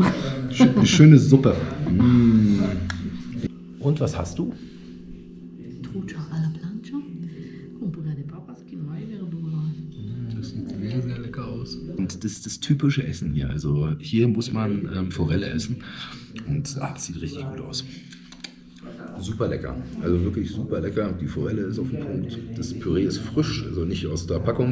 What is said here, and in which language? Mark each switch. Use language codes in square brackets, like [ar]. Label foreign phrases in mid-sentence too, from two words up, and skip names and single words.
[de] Eine schöne Suppe. Und was hast du? [es] Trucha alla plancha, con puré de papas, quinoa y verdura. [de] Das sieht sehr, sehr lecker aus. Und das ist das typische Essen hier. Also hier muss man Forelle essen. Und das sieht richtig gut aus. Super lecker. Also wirklich super lecker. Die Forelle ist auf dem Punkt. Das Püree ist frisch, also nicht aus der Packung.